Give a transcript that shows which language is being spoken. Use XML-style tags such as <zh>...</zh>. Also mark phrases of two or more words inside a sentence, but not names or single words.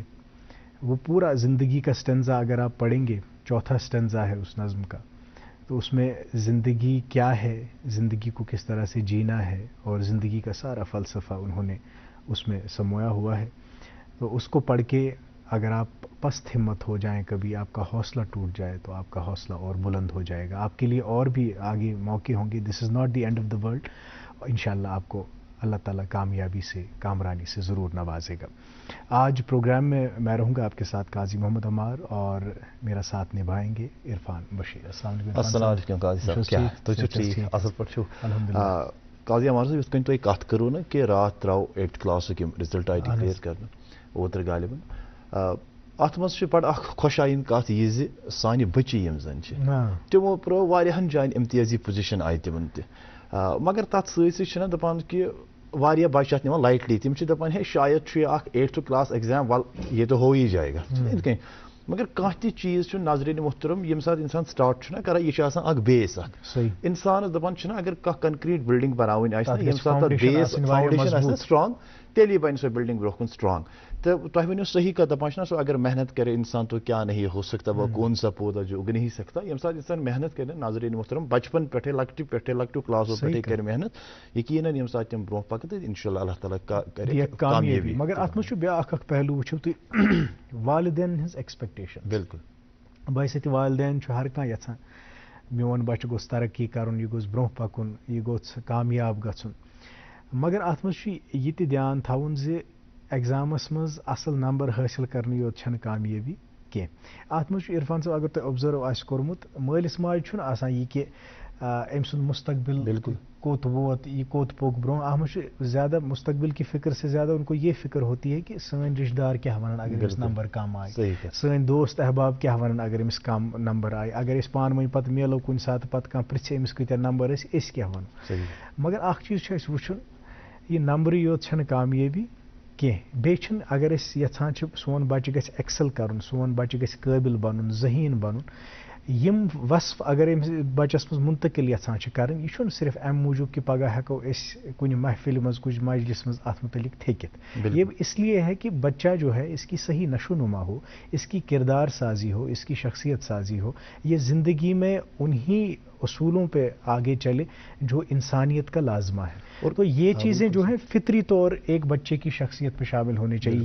<ur>وہ پورا زندگی کا سٹنزا اگر آپ پڑھیں گے، چوتھا سٹنزا ہے اس نظم کا، تو اس میں زندگی کیا ہے، زندگی کو کس طرح سے جینا ہے، اور زندگی کا سارا فلسفہ انہوں نے اس میں سمویا ہوا ہے. تو اس کو پڑھ کے اگر آپ پست ہمت ہو جائیں، کبھی آپ کا حوصلہ ٹوٹ جائے، تو آپ کا حوصلہ اور بلند ہو جائے گا. آپ کے لیے اور بھی آگے موقع ہوں گے.</ur> <en>this is not the end of the world.</en> <ur>انشاءاللہ آپ کو اللہ تعالیٰ کامیابی سے، کامرانی سے ضرور نوازے گا. آج پروگرام میں میں رہوں گا آپ کے ساتھ قاضی محمد عمار، اور میرا ساتھ نبھائیں گے عرفان بشیر. السلام علیکم.</ur> <ks>السلام علیکم قاضی صاحب، کیا تُہۍ چھِو ٹھیٖک اصل پٲٹھۍ چھِو؟ الحمدللہ. قاضی عمار صٲب، یِتھ کٔنۍ تُہۍ کتھ کٔرٕو نا کہ راتھ درٛاو 8th کلاسُک یِم رِزلٹ آیہِ ڈِکلیئر کرنہٕ اوترٕ غالباً، اتھ منٛز چھِ بڑٕ اکھ خۄشایِن کتھ یہِ زِ سانہِ بچی یِم زن چھِ تِمو پرٛٲو واریاہن جاین امتیٲزی پُزِشن آیہِ تِمن تہِ، مگر تتھ سۭتۍ سۭتۍ چھِنہ دپان کہ واریاہ بچہِ اتھ نِوان لایٹلی. تِم چھِ دپان ہے شاید چھُ یہِ اکھ 8th</ks> <en>class exam,</en> <ks>ول</ks> <ur>یہ تو ہو ہی جائے گا</ur> <ks>یِتھ کٔنۍ. مگر کانٛہہ تہِ چیٖز چھُ نظرِنہِ محترم ییٚمہِ ساتہٕ اِنسان سٹارٹ چھُنہ کران، یہِ چھُ آسان اکھ بیس اکھ. انسانس دپان چھِنہ اگر کانٛہہ</ks> <en>concrete building</en> <ks>بناوٕنۍ آسہِ نہ، ییٚمہِ ساتہٕ تتھ</ks> <en>base foundation</en> <ks>آسہِ نہ سٹرانگ، تیٚلی بنہِ سۄ بِلڈِنگ برونٛہہ کُن سٹرانگ. تہٕ تۄہہِ ؤنِو صحیح کتھ، دپان چھِنہ سُہ</ks> <ur>اگر محنت کرے انسان تو کیا نہیں ہو سکتا، وہ کون سا پودا جو اگ نہیں سکتا.</ur> <ks>ییٚمہِ ساتہٕ انسان محنت کرِ نظرِنہِ محترم بچپن پٮ۪ٹھے لۄکٹیو کلاسو پٮ۪ٹھے کرِ محنت، یقیناً ییٚمہِ ساتہٕ تِم برونٛہہ پکن تہٕ انشاءاللہ اللہ تعالیٰ کرِ کامیٲبی. مگر اتھ منٛز چھُ بیٛاکھ اکھ پہلوٗ وٕچھِو تُہۍ، والدین ہٕنٛز ایکسپیکٹیشن. بالکل بحثیتہِ والدین چھُ ہر کانٛہہ یژھان میون بچہِ گوٚژھ ترقی کرُن، یہِ گوٚژھ برونٛہہ پکُن، یہِ گوٚژھ کامیاب گژھُن. مگر اتھ منٛز چھُ یہِ تہِ دھیان تھاوُن زِ ایگزامس منٛز اصل نمبر حٲصِل کرنہٕ یوت چھنہٕ کامیٲبی کینٛہہ. اتھ منٛز چھُ عرفان صٲب اگر تۄہہِ اوبزرو آسہِ کوٚرمُت، مٲلِس ماجہِ چھُنہٕ آسان یہِ کہِ أمۍ سُنٛد مستقبل بالکل کوٚت ووت، یہِ کوٚت پوٚک برونٛہہ. اتھ منٛز چھُ</ks> <ur>زیادہ مستقبل کی فکر سے زیادہ ان کو یہ فکر ہوتی ہے کہ</ur> <ks>سٲنۍ رشتہٕ دار کیٛاہ ونن اگر أمِس نمبر کم آیہِ، سٲنۍ دوست احباب کیٛاہ ونن اگر أمِس کم نمبر آیہِ، اگر أسۍ پانہٕ ؤنۍ پتہٕ میلو کُنہِ ساتہٕ پتہٕ کانٛہہ پرژھِ أمِس کۭتیاہ نمبر ٲسۍ، أسۍ کیٛاہ ونو. مگر اکھ چیٖز چھُ اَسہِ وٕچھُن، یہِ نمبرٕے یوت چھنہٕ کامیٲبی کینٛہہ. بیٚیہِ چھِنہٕ اگر أسۍ یژھان چھِ سون بچہِ گژھِ ایکسل کرُن، سون بچہِ گژھِ قٲبِل بنُن، ذہیٖن بنُن، یم وصف اگر بچس مز منتقل یژھان کرن یہ چھُنہٕ صرف امہِ موجوٗب کہ پگہ ہیٚکو أسۍ کُنہِ محفل مز کچھ مجلس مز اتھ متعلق تھیٚکِتھ</ks> <ur>یہ اس لیے ہے کہ بچہ جو ہے اس کی صحیح نشو نما ہو، اس کی کردار سازی ہو، اس کی شخصیت سازی ہو، یہ زندگی میں انہی اصولوں پہ آگے چلے جو انسانیت کا لازمہ ہے. اور تو یہ چیزیں جو ہیں فطری طور ایک بچے کی شخصیت میں شامل ہونی چاہیے.</ur>